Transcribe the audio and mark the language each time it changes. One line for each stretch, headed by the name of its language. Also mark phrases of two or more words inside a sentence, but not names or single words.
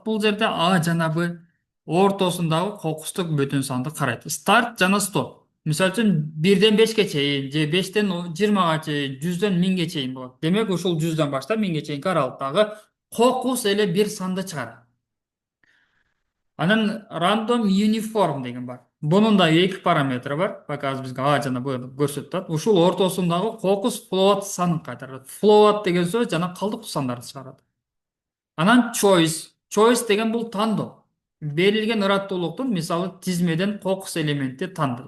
Kyrgyz: Бул жерде А жана Б ортосундагы кокустук бүтүн санды карайт. Старт жана стоп. Мисалы үчүн 1-ден 5-ке чейин же 5-тен 20-га чейин, 100-дөн 1000-ге чейин болот. Демек ушул 100-дөн баштап 1000-ге чейинки аралыктагы кокус эле бир санды чыгарат. Анан
English: random uniform
Kyrgyz: деген бар. Бунун да эки параметри бар. Пока азыр бизге А жана Б көрсөтүп атат. Ушул ортосундагы кокус float санын кайтарат. Float деген сөз жана калдыктуу сандарды чыгарат. Анан choice. Choice деген бул тандоо. Берилген ыраттуулуктун, мисалы, тизмеден кокус элементти тандайт.